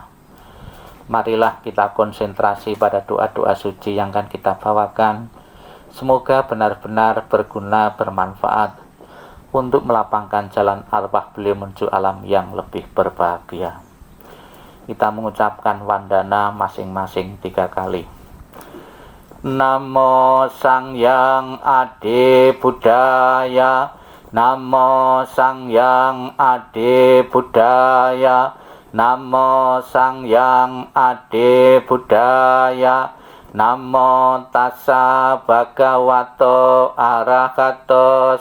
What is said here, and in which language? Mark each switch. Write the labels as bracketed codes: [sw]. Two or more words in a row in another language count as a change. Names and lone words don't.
[id] Marilah kita konsentrasi pada doa-doa suci yang akan kita bawakan. Semoga benar-benar berguna, bermanfaat untuk melapangkan jalan arwah beliau menuju alam yang lebih berbahagia. Kita mengucapkan wandana masing-masing 3 kali. [pi] Namo Sang Hyang Adi Buddhaya, Namo Sang Hyang Adi Buddhaya, Namo Sang Hyang Adi Buddhaya, Namo Tassa Bhagavato Arahato